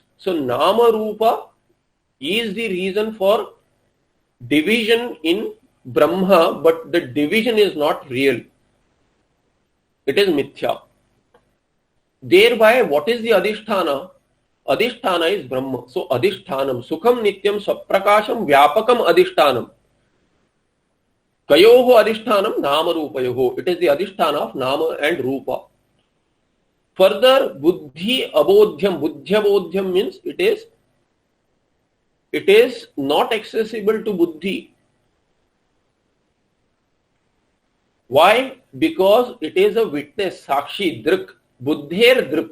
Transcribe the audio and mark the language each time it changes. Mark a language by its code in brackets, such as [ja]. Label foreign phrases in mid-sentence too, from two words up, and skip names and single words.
[en] So [sa] नाम रूप [en] is the reason for division in Brahma, but the division is not real. It is Mithya. Thereby, what is the Adhisthana? Adhisthana is Brahma. [sa] So अधिष्ठानम्, सुखम् नित्यम् स्वप्रकाशम् व्यापकम् अधिष्ठानम्. कयोः अधिष्ठानम् नाम रूपयोः. [en] It is the Adhisthana of Nama and Rupa. Further, [sa] बुद्धि अबोध्यम्. [en] Buddhyabodhyam means it is not accessible to Buddhi. Why? Because it is a witness, [sa] साक्षी, दृक्, बुद्धेर् दृक्.